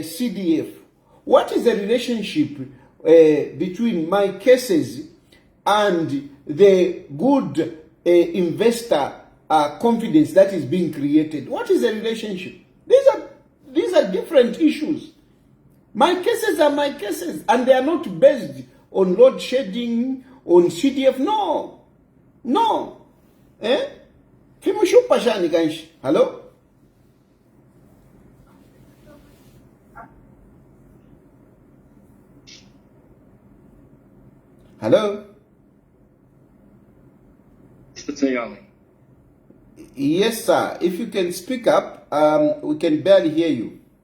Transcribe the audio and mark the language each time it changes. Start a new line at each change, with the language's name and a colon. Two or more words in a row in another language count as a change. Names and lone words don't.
English: What is the relationship between my cases and the good investor confidence that is being created. What is the relationship? These are different issues. My cases are my cases, and they are not based on load shedding, on CDF. No.
Bemba: Fimushu pashani ganshi.
English: Hello? Hello? Mr. Tayali. Yes, sir. If you can speak up, we can barely hear you.